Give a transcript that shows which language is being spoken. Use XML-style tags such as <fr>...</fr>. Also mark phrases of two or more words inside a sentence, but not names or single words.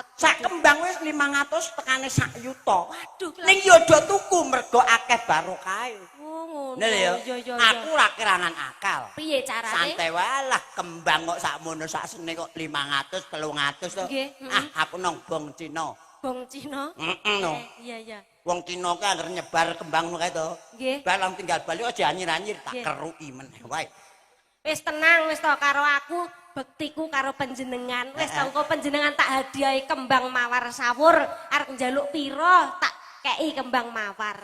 <jv>Sak kembang wis 500 tekane sak yuta. Waduh, Ning yo do tuku mergo akeh barokahe. Oh, ngono. Nah lho, Iya. aku ora kerangan akal. Piye carane? Santai wae lah kembang kok sakmono sak senik kok 500 300 to. Nggih, Ah, aku nang bong Cina. Bong Cina. No. Iya. Wong Cina ki anggere nyebar kembang ngono kae to. Nggih. Balang tinggal bali aja anyir-anyir tak Nggih. keruki meneh wae. Wis tenang wis to karo aku bektiku karo panjenengan. Wis to engko panjenengan tak hadiahi kembang mawar sawur arep njaluk pira tak kei kembang mawar.</jv>